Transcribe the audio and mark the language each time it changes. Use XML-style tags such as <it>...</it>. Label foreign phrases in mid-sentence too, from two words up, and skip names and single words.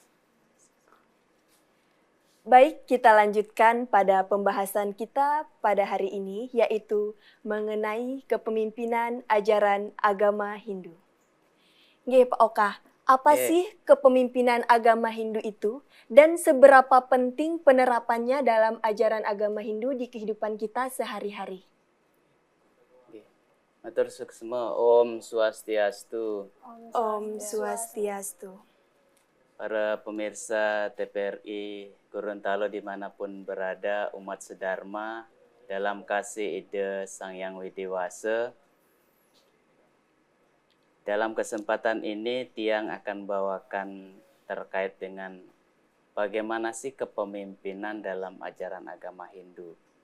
<id>Baik, kita lanjutkan pada pembahasan kita pada hari ini, yaitu mengenai kepemimpinan ajaran agama Hindu. Nggih, Pak Oka, apa sih kepemimpinan agama Hindu itu dan seberapa penting penerapannya dalam ajaran agama Hindu di kehidupan kita sehari-hari?</id> <ban>Matur suksma. Om Swastiastu. Om Swastiastu.</ban> <id>Para pemirsa TVRI Gorontalo dimanapun berada, umat sedharma dalam kasih ide Sang Yang Widewasa. Dalam kesempatan ini Tiang akan bawakan terkait dengan bagaimana sih kepemimpinan dalam ajaran agama Hindu.</id>